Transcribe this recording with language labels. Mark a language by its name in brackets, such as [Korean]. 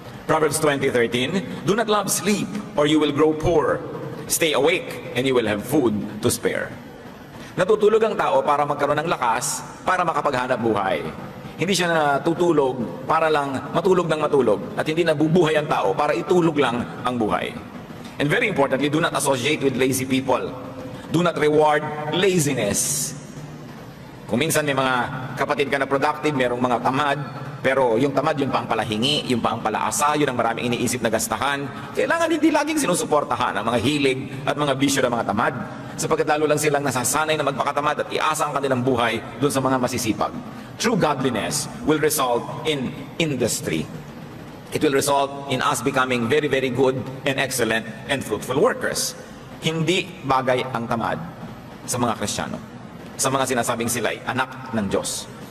[English] Proverbs 20:13, do not love sleep or you will grow poor. Stay awake and you will have food to spare. [Filipino] Natutulog ang tao para magkaroon ng lakas, para makapaghanap buhay. Hindi siya natutulog para lang matulog ng matulog. At hindi nabubuhay ang tao para itulog lang ang buhay. [English] And very importantly, do not associate with lazy people. Do not reward laziness. [Filipino] Kung minsan may mga kapatid ka na productive, merong mga tamad, pero yung tamad, yun pa ang palahingi, yun pa ang palaasa, yun ang maraming iniisip na gastahan. Kailangan hindi laging sinusuportahan ang mga hilig at mga bisyo ng mga tamad. Sapagkat lalo lang silang nasasanay na magpakatamad at iasa ang kanilang buhay dun sa mga masisipag. [English] True godliness will result in industry. It will result in us becoming very, very good and excellent and fruitful workers. [Filipino] Hindi bagay ang tamad sa mga Kristiyano, sa mga sinasabing sila'y anak ng Diyos.